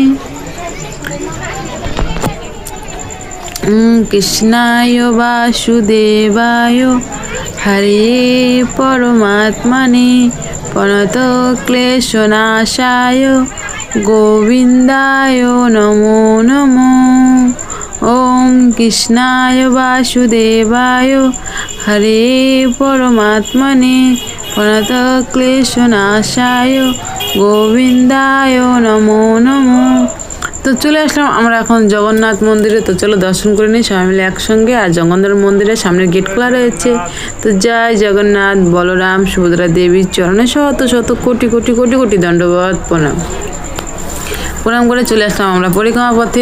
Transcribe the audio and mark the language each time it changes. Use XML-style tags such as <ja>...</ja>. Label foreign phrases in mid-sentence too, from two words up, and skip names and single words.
<sa>কৃষ্ণায় বাসুদেবায় হরে পরমাত্মনে প্রণত ক্লেশনাশায় গোবিন্দায় নমো নমো। ওম কৃষ্ণায় বাসুদেবায় হরে পরমাত্মনে প্রণত ক্লেশনাশায় গোবিন্দায় নমো নমো।</sa> <bn>তো চলে আসলাম আমরা এখন জগন্নাথ মন্দিরে। তো চলো দর্শন করে নিই সবাই মিলে একসঙ্গে। আর জগন্নাথ মন্দিরের সামনে গেট খোলা রয়েছে। তো জয় জগন্নাথ, বলরাম সুভদ্রা দেবীর চরণে শত শত কোটি কোটি কোটি কোটি দণ্ডবত প্রণাম করে চলে আসলাম আমরা পরিক্রমা পথে।</bn>